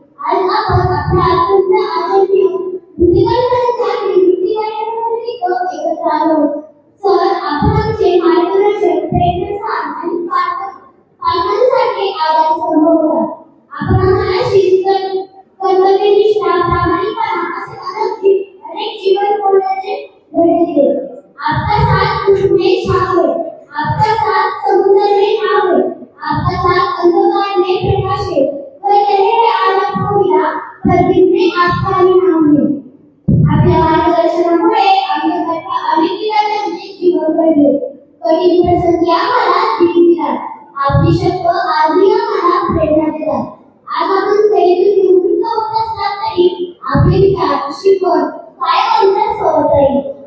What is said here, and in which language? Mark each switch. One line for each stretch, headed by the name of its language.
Marathi: आज आपण आपल्या अत्यंत आदरणीय भुतेकर सरांच्या निवृत्ती कार्यक्रमानिमित्त एकत्र आलो। सर, आपण आमचे मार्गदर्शक, प्रेरणास्थान आणि पालकांसाठी आदर संभव होता। आपण आम्हाला शिस्त, कर्तव्यनिष्ठा, प्रामाणिकपणा असे अनेक जीवन मूल्यांचे धडे दिले।
Hindi: आपका साथ उसमें छाव है, आपका साथ समुद्र में नाव है, आपका साथ अंधकार में प्रकाश है। कोई कहे है आज आपको मिला, पर दिन में आपका ही नाम है।
Marathi: आपल्या मार्गदर्शनामुळे आमच्यासारख्या अनेक विद्यार्थ्यांचे जीवन घडले। कठीण प्रसंगी आम्हाला धीर दिला, आपली शब्द आजही आम्हाला प्रेरणा देतात। आज आपण सेवेतून निवृत्त होत असला तरी आपले विचार, शिकवण कायम आमच्यासोबत राहील।